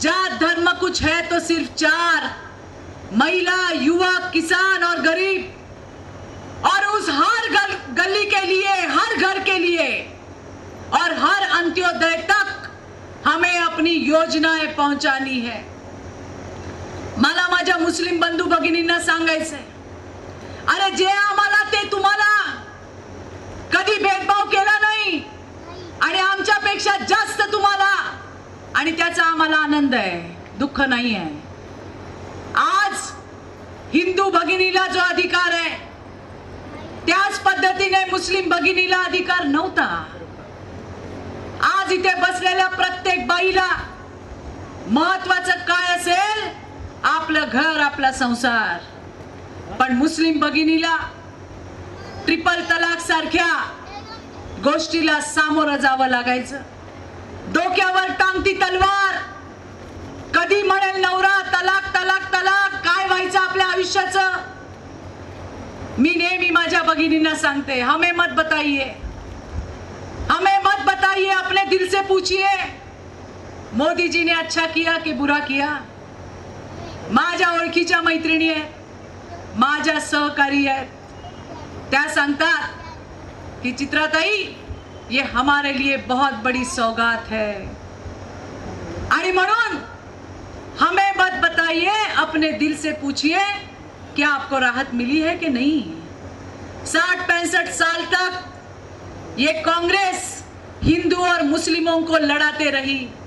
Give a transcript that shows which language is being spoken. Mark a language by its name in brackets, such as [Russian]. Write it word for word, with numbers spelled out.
[Hindi] जात धर्म कुछ है तो सिर्फ चार: महिला, युवा, किसान और गरीब. और उस हर गल, गली के लिए, हर घर के लिए और हर अंत्योदय तक हमें अपनी योजनाएं पहुंचानी है. [Marathi] मला माझ्या मुस्लिम बंधू भगिनींना सांगायचंय, अरे जे आम्हाला ते तुम्हाला. कधी भेदभाव केला नाही आणि आमच्यापेक्षा जास्त तुम्हाला, आणि त्याचा आम्हाला आनंद आहे, दुःख नाही आहे. आज हिंदू भगिनीला जो अधिकार आहे त्याच पद्धतीने मुस्लिम भगिनीला अधिकार नव्हता. आज इथे बसलेल्या प्रत्येक बाईला महत्वाचं काय असेल? आपलं घर, आपला संसार. पण मुस्लिम भगिनीला ट्रिपल तलाक सारख्या गोष्टीला सामोरं जावं लागायचं. डोक्यावर टांगती तलवार. कधी म्हणेल नवरा तलाक तलाक तलाक, काय व्हायचं आपल्या आयुष्याचं? मी नेहमी माझ्या भगिनींना सांगते, [Hindi] हमें मत बताइए, हमें मत बताइए, अपने दिल से पूछिए मोदी जी ने अच्छा किया कि बुरा किया. [Marathi] माझ्या ओळखीच्या मैत्रिणी आहेत, माझ्या सहकारी आहेत, त्या सांगतात की चित्राताई [Hindi] ये हमारे लिए बहुत बड़ी सौगात है. [Marathi] आणि म्हणून [Hindi] हमें मत बताइए, अपने दिल से पूछिए क्या आपको राहत मिली है कि नहीं. साठ पैंसठ साल तक ये कांग्रेस हिंदू और मुस्लिमों को लड़ाते रही.